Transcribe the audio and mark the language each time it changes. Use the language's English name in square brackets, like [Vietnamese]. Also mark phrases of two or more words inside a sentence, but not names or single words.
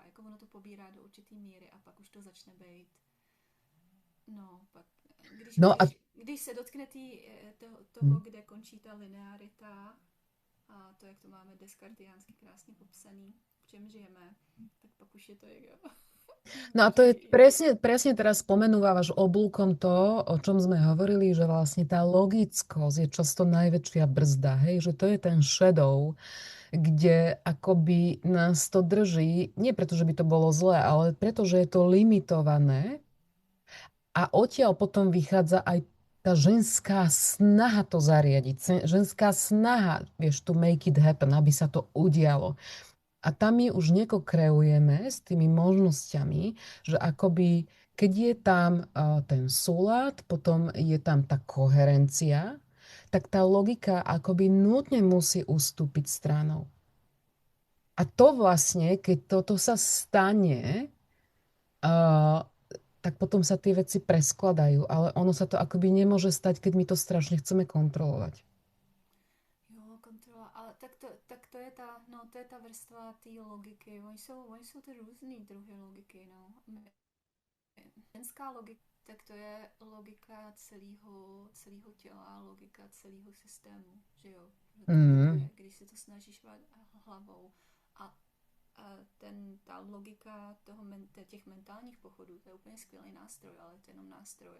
[Czech] Jako ono to pobírá do určitý míry a pak už to začne být. No, pak, když se dotkne toho, kde končí ta linearita a to, jak to máme deskartiánsky krásně popsaný, v čem žijeme, tak pak už je to ego. [Slovak] No a to je presne teraz spomenúvaš oblúkom to, o čom sme hovorili, že vlastne tá logickosť je často najväčšia brzda, hej, že to je ten shadow, kde akoby nás to drží, nie preto, že by to bolo zlé, ale preto, že je to limitované a odtiaľ potom vychádza aj tá ženská snaha to zariadiť, ženská snaha, vieš, [English] to make it happen, [Slovak] aby sa to udialo. A tam my už nekokreujeme s tými možnosťami, že akoby, keď je tam ten súlad, potom je tam tá koherencia, tak tá logika akoby nutne musí ustúpiť stranou. A to vlastne, keď toto sa stane, tak potom sa tie veci preskladajú, ale ono sa to akoby nemôže stať, keď my to strašne chceme kontrolovať. [Czech] Ale tak to je ta vrstva té logiky. Oni jsou ty různý druhy logiky, no. Ženská logika, tak to je logika celého těla, logika celého systému, že jo? Když si to snažíš hlavou a ta logika těch mentálních pochodů, to je úplně skvělý nástroj, ale to je jenom nástroj.